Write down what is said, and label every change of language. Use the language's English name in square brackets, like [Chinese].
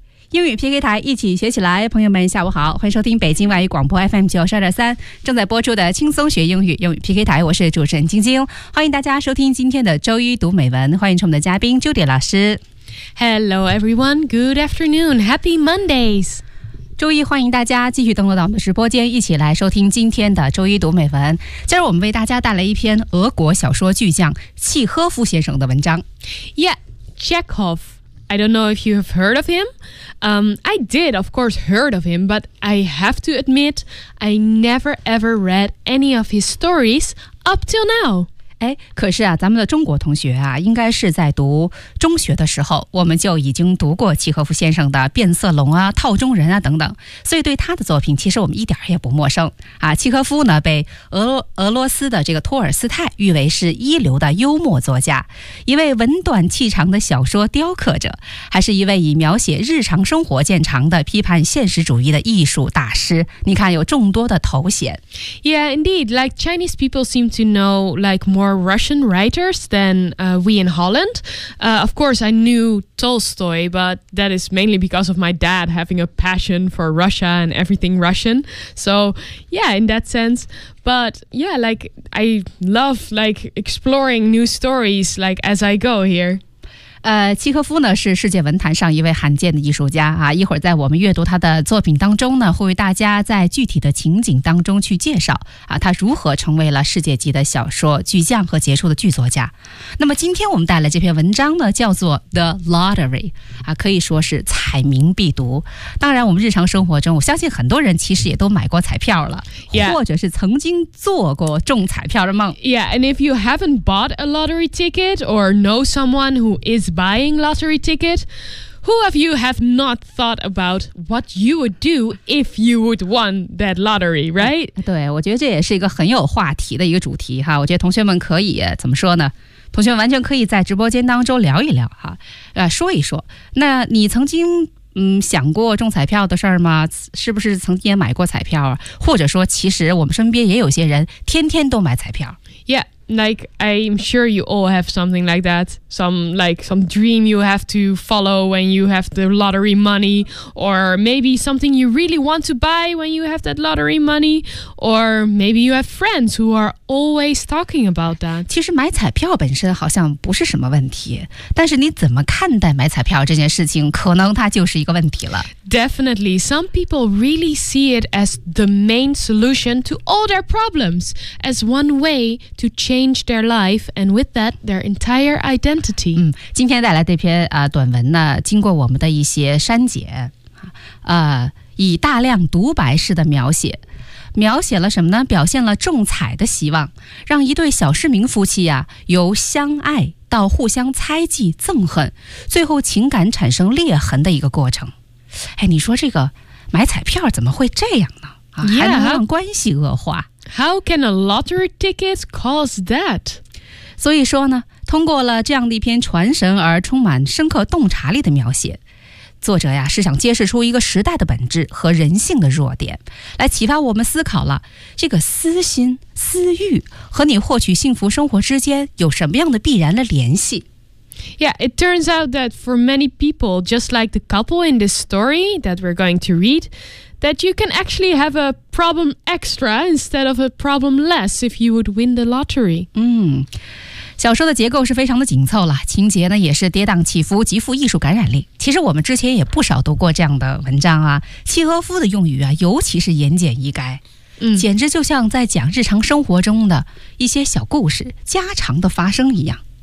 [Chinese] 英语 PK 台，一起学起来。朋友们下午好，欢迎收听北京外语广播 FM 92.3正在播出的轻松学英语英语 PK 台，我是主持人晶晶，欢迎大家收听今天的周一读美文，欢迎出我们的嘉宾 Judy 老师。 [English] Hello everyone, good afternoon, happy Mondays。 [Chinese] 周一欢迎大家继续登录到我们的直播间，一起来收听今天的周一读美文。今儿我们为大家带来一篇俄国小说巨匠契诃夫先生的文章。 [English] Yeah, Chekhov, I don't know if you have heard of him. I did, of course, heard of him, but I have to admit, I never ever read any of his stories up till now. [Chinese] 哎，可是啊，咱们的中国同学啊，应该是在读中学的时候，我们就已经读过契诃夫先生的《变色龙》啊、《套中人》啊等等，所以对他的作品，其实我们一点也不陌生啊。契诃夫呢，被俄罗斯的这个托尔斯泰誉为是一流的幽默作家，一位文短气长的小说雕刻者，还是一位以描写日常生活见长的批判现实主义的艺术大师。你看，有众多的头衔。 [English] Yeah, indeed. Like Chinese people seem to know like more Russian writers than we in Holland. Of course, I knew Tolstoy, but that is mainly because of my dad having a passion for Russia and everything Russian. So, yeah, in that sense. But yeah, like I love like exploring new stories like as I go here. [Chinese] 契诃夫呢是世界文坛上一位罕见的艺术家啊。一会儿在我们阅读他的作品当中呢，会为大家在具体的情景当中去介绍啊，他如何成为了世界级的小说巨匠和杰出的剧作家。那么今天我们带来这篇文章呢，叫做《The Lottery》啊，可以说是彩民必读。当然，我们日常生活中，我相信很多人其实也都买过彩票了， [English] yeah. [Chinese] 或者是曾经做过中彩票的梦。 [English] Yeah, and if you haven't bought a lottery ticket or know someone who is buying lottery ticket, who of you have not thought about what you would do if you would won that lottery, right? [Chinese] 对，我觉得这也是一个很有话题的一个主题哈。我觉得同学们可以怎么说呢？同学完全可以在直播间当中聊一聊哈，说一说。那你曾经想过中彩票的事儿吗？是不是曾经也买过彩票啊？或者说，其实我们身边也有些人天天都买彩票。 [English] Yeah. Like, I'm sure you all have something like that. Some dream you have to follow when you have the lottery money. Or maybe something you really want to buy when you have that lottery money. Or maybe you have friends who are always talking about that. [Chinese] 其实买彩票本身好像不是什么问题，但是你怎么看待买彩票这件事情，可能它就是一个问题了。 [English] Definitely. Some people really see it as the main solution to all their problems, as one way to change their life and with that their entire identity. [Chinese] 今天带来这篇短文呢，经过我们的一些删减，以大量独白式的描写了什么呢？表现了中彩的希望，让一对小市民夫妻啊，由相爱到互相猜忌憎恨，最后情感产生裂痕的一个过程。哎，你说这个买彩票怎么会这样呢？还能让关系恶化。 [English] How can a lottery ticket cause that? [Chinese] 所以说呢，通过了这样的一篇传神而充满深刻洞察力的描写，作者呀是想揭示出一个时代的本质和人性的弱点，来启发我们思考了这个私心、私欲和你获取幸福生活之间有什么样的必然的联系。 [English] Yeah, it turns out that for many people, just like the couple in this story that we're going to read,that you can actually have a problem extra instead of a problem less if you would win the lottery. [Chinese] 小说的结构是非常的紧凑了，情节呢也是跌宕起伏，极富艺术感染力。其实我们之前也不少读过这样的文章啊，契诃夫的用语啊，尤其是言简意赅，简直就像在讲日常生活中的一些小故事，家常的发生一样。